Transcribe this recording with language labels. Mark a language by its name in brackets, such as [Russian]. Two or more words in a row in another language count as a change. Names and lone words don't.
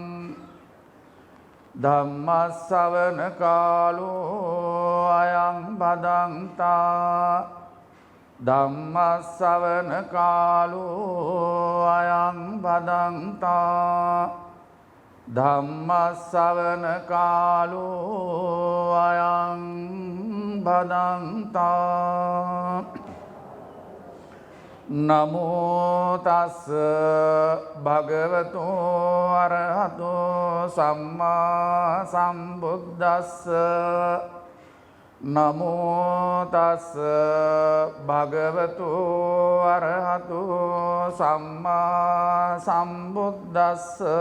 [Pali] ධම්මස්සවන කාලෝ අයං බදන්තා ධම්මස්සවන කාලෝ අයං බදන්තා ධම්මස්සවන කාලෝ අයං බදන්තා නමෝ තස් භගවතු අරහතෝ සම්මා සම්බුද්දස්ස නමෝ තස් භගවතු අරහතු සම්මා සම්බුද්දස්ස